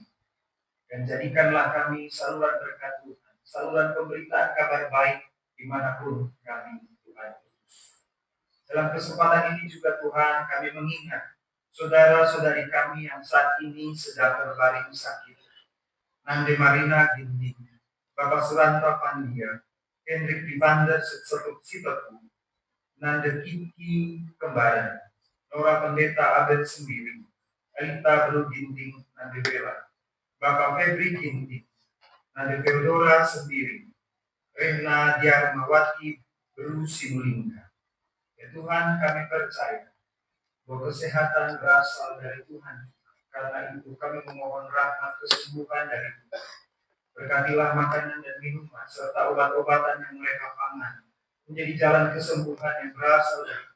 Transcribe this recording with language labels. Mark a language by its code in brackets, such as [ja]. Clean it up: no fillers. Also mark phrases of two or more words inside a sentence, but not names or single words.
[id] Dan jadikanlah kami saluran berkat Tuhan, saluran pemberitaan kabar baik dimanapun kami Tuhan Yesus. Dalam kesempatan ini juga Tuhan, kami mengingat saudara-saudari kami yang saat ini sedang berbaring sakit. Nande Marina Ginding, Bapak Suranta Pandia, Hendrik Divander Sitoku, Nande Kiki Kembaran, Nora Pendeta Abed Sendiri, Alita Belu Ginding, Nande Bela, Bapak Febri Ginding, Nande Theodora Sendiri, Rena Diarmawati Belu Simulingga. Ya Tuhan, kami percaya bahwa kesehatan berasal dari Tuhan. Karena itu kami memohon rahmat kesembuhan dari Tuhan. Berkatilah makanan dan minuman serta obat-obatan yang mereka pangan menjadi jalan kesembuhan yang berasal dari Tuhan.